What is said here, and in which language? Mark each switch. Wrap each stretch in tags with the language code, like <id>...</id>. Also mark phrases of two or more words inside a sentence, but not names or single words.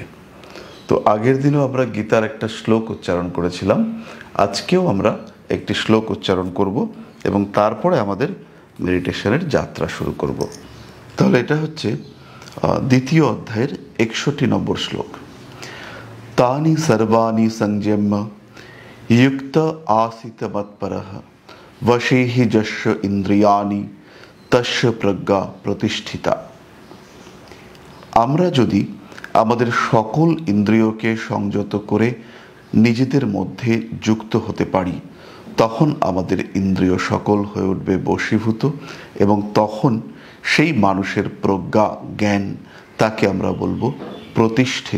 <bn>তো আগের দিনও আমরা গীতার একটা শ্লোক উচ্চারণ করেছিলাম, আজকেও আমরা একটি শ্লোক উচ্চারণ করব এবং তারপরে আমাদের মেডিটেশনের যাত্রা শুরু করব। তাহলে এটা হচ্ছে দ্বিতীয় অধ্যায়ের 61 নম্বর শ্লোক।</bn> <sa>তানি সর্বাণি সংযম্য युक्त आसित मत्परः वशे हि यस्य ইন্দ্রিয়াণি তস্য প্রজ্ঞা প্রতিষ্ঠিতা।</sa> <bn>আমরা যদি আমাদের সকল ইন্দ্রিয়কে সংযত করে নিজেদের মধ্যে যুক্ত হতে পারি, তখন আমাদের ইন্দ্রিয় সকল হয়ে উঠবে বশীভূত এবং তখন সেই মানুষের প্রজ্ঞা জ্ঞান, তাকে আমরা বলবো প্রতিষ্ঠিত।</bn>